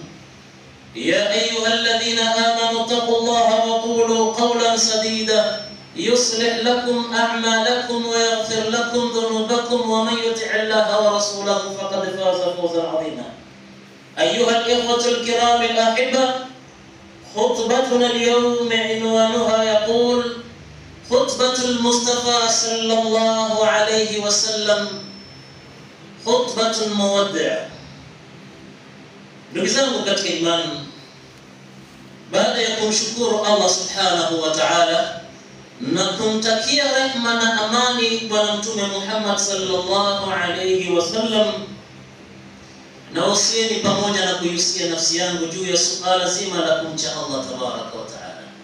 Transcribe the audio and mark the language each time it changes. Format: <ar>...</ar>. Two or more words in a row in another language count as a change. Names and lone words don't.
<ar>يا أيها الذين آمنوا اتقوا الله وقولوا قولا سديدا يصلح لكم أعمالكم ويغفر لكم ذنوبكم، ومن يطع الله ورسوله فقد فاز فوزا عظيما. أيها الإخوة الكرام الأحبة، خطبتنا اليوم عنوانها يقول: خطبة المصطفى صلى الله عليه وسلم، خطبة المودع.</ar> <sw>Ndugu zangu katika imani, baada ya kumshukuru Allah</sw> <ar>سبحانه وتعالى</ar> <sw>na kumtakia rehma na amani Bwana Mtume Muhammad</sw> <ar>صلى الله عليه وسلم,</ar> <sw>na wasieni pamoja na kuihusia nafsi yangu juu ya suala zima la kumcha Allah</sw> <ar>تبارك وتعالى.</ar>